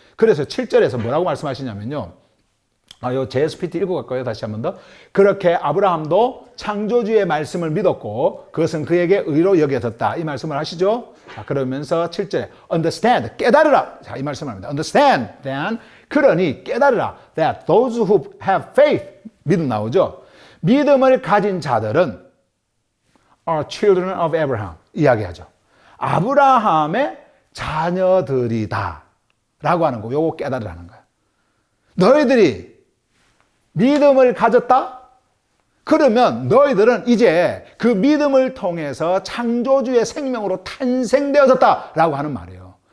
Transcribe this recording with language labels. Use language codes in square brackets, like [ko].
[ko] 그래서 7절에서 뭐라고 말씀하시냐면요. 요 JSPT 읽어갈까요? 다시 한 번 더. 그렇게 아브라함도 창조주의 말씀을 믿었고 그것은 그에게 의로 여겨졌다. 이 말씀을 하시죠. 자, 그러면서 7절에 [en] understand, [ko] 깨달으라. 자, 이 말씀을 합니다. [en] understand, then [ko] 그러니 깨달으라. [en] that those who have faith, [ko] 믿음 나오죠. 믿음을 가진 자들은 [en] are children of Abraham. [ko] 이야기하죠. 아브라함의 자녀들이다. 라고 하는 거. 요거 깨달으라는 거예요. 너희들이 믿음을 가졌다? 그러면 너희들은 이제 그 믿음을 통해서 창조주의 생명으로 탄생되어졌다라고 하는 말이에요.